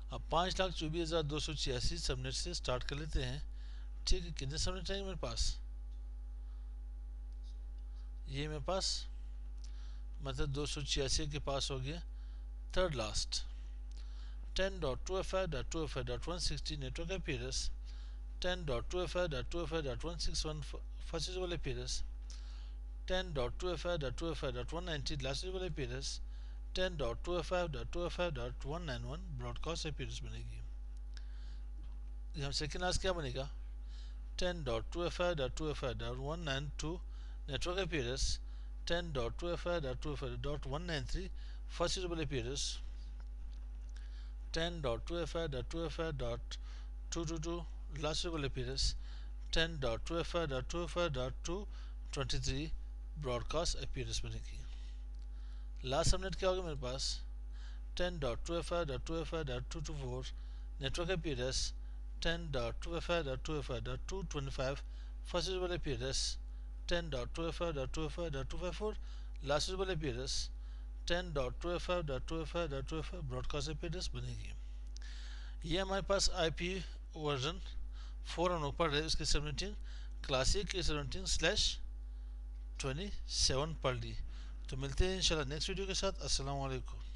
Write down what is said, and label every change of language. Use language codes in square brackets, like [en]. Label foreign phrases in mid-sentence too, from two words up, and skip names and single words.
[hi] 5,24,286 सबनेट से स्टार्ट कर लेते हैं। ठीक है, कितने सबनेट हैं मेरे पास? ये मेरे पास मतलब 286 के पास हो गया। [en] third last 10.2fi.2fi.160 network IP address, 10.2fi.2fi.161 first reachable IP address, 10.2fi.2fi.190 last reachable IP address, 10.2fi.2fi.191 ब्रॉडकास्ट IP address बनेगी। [hi] हम सेकेंड लास्ट क्या बनेगा? [en] 10.2fi.2fi.192 network IP address, 10.2fi.2fi.193 first reachable IP address, 10.2fi.2fi.222 last reachable IP address, 10.2fi.2fi.223 ब्रॉडकास्ट IP address बनेगी। [hi] लास्ट सबनेट क्या होगा मेरे पास? [en] 10.2fi.2fi.224 नेटवर्क IP address, 10.2fi.2fi.225 first reachable IP address, 10.2fi.2fi.254 last reachable IP address, 10.2fi.2fi.255 ब्रॉडकास्ट IP address बनेगी। [hi] ये हमारे पास IP वर्जन 4 हम लोग पढ़ रहे हैं, उसकी सबनेटिंग क्लासिक की सबनेटिंग /27 पढ़ ली। तो मिलते हैं इंशाल्लाह नेक्स्ट वीडियो के साथ। [ar] السلام عليكم.